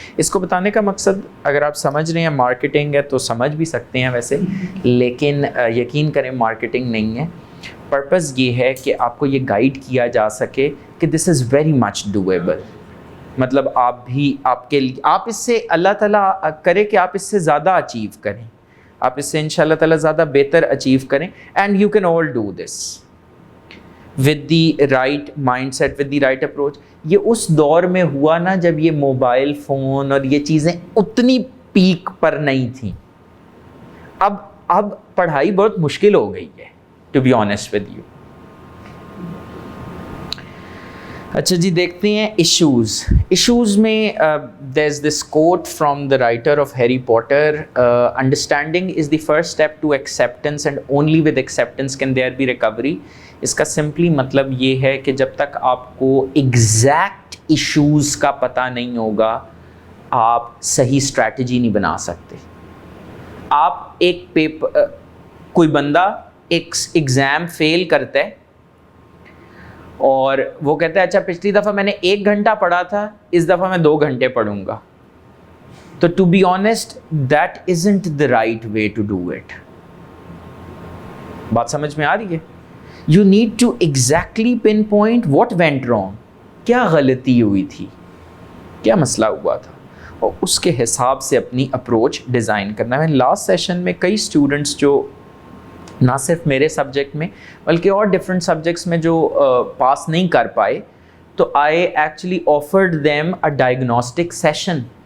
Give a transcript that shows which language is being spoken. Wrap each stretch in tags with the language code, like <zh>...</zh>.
<ur>اس کو بتانے کا مقصد اگر آپ سمجھ رہے ہیں مارکیٹنگ ہے تو سمجھ بھی سکتے ہیں ویسے, لیکن یقین کریں مارکیٹنگ نہیں ہے. پرپز یہ ہے کہ آپ کو یہ گائیڈ کیا جا سکے کہ</ur> <en>This is very much doable.</en> <ur>مطلب آپ اس سے اللہ تعالیٰ کرے کہ آپ اس سے زیادہ اچیو کریں, آپ اس سے ان شاء اللہ تعالیٰ زیادہ بہتر اچیو کریں.</ur> <en>And you can all do this with the right mindset, with the right approach.</en> <ur>یہ اس دور میں ہوا نا جب یہ موبائل فون اور یہ چیزیں اتنی پیک پر نہیں تھیں. اب پڑھائی بہت مشکل ہو گئی ہے,</ur> <en>to be honest with you.</en> <ur>اچھا جی دیکھتے ہیں ایشوز میں</ur> <en>there's this quote from the writer of Harry Potter, understanding is the first step to acceptance and only with acceptance can there be recovery.</en> <ur>اس کا سمپلی مطلب یہ ہے کہ جب تک آپ کو ایگزیکٹ ایشوز کا پتہ نہیں ہوگا آپ صحیح اسٹریٹجی نہیں بنا سکتے. آپ ایک کوئی بندہ ایک ایگزام فیل کرتا ہے اور وہ کہتا ہے اچھا پچھلی دفعہ میں نے 1 گھنٹہ پڑھا تھا, اس دفعہ میں 2 گھنٹے پڑھوں گا.</ur> <en>تو to be honest that isn't the right way to do it.</en> <ur>بات سمجھ میں آ رہی ہے؟</ur> <en>You need to exactly pinpoint what went wrong.</en> <ur>کیا غلطی ہوئی تھی, کیا مسئلہ ہوا تھا, اور اس کے حساب سے اپنی اپروچ ڈیزائن کرنا ہے. لاسٹ سیشن میں کئی اسٹوڈنٹس جو نہ صرف میرے سبجیکٹ میں بلکہ اور ڈفرینٹ سبجیکٹس میں جو پاس نہیں کر پائے, تو</ur> <en>I actually offered them a diagnostic session.</en>